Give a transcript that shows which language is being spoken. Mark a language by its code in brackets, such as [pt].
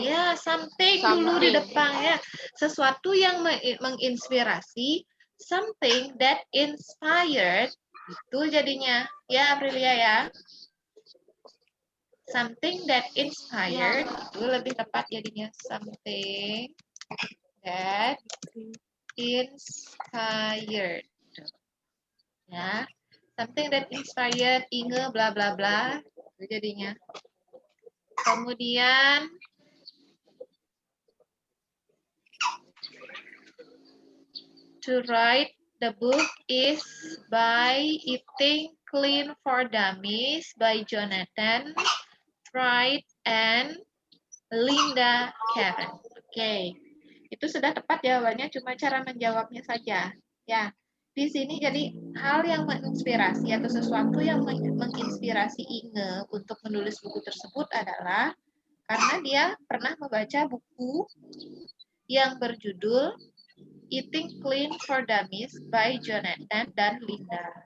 [id] Ya, something dulu di depan ya. Sesuatu yang menginspirasi, [en] something that inspired, [id] itu jadinya. Ya, Aprilia ya. [en] Something that inspired, [id] itu lebih tepat jadinya. [en] Something that inspired. Ya. Something that inspired Inge bla bla bla, [id] itu jadinya. Kemudian [en] to write the book is by Eating Clean for Dummies by Jonathan Wright and Linda Karen. [id] Oke, itu sudah tepat jawabannya, cuma cara menjawabnya saja. Ya, di sini jadi hal yang menginspirasi atau sesuatu yang menginspirasi Inge untuk menulis buku tersebut adalah karena dia pernah membaca buku yang berjudul Eating Clean for Dummies by Jonathan dan Linda.